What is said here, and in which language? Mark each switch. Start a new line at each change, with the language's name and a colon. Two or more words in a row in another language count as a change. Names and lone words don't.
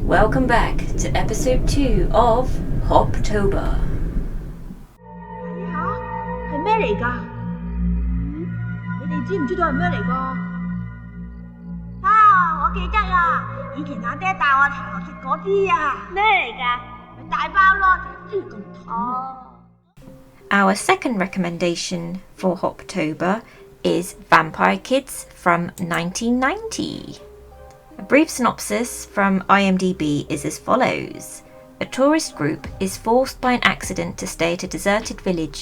English: welcome back to episode 2 of Hoptober.
Cantonese: 係咩嚟㗎？你哋知唔知道係咩嚟㗎？啊，我記得啦，以前阿爹帶我行食嗰啲啊，咩嚟㗎？咪大包咯，豬咁痛。
English: Our second recommendation for Hoptober is Vampire Kids from 1990. A brief synopsis from IMDb is as follows. A tourist group is forced by an accident to stay at a deserted village.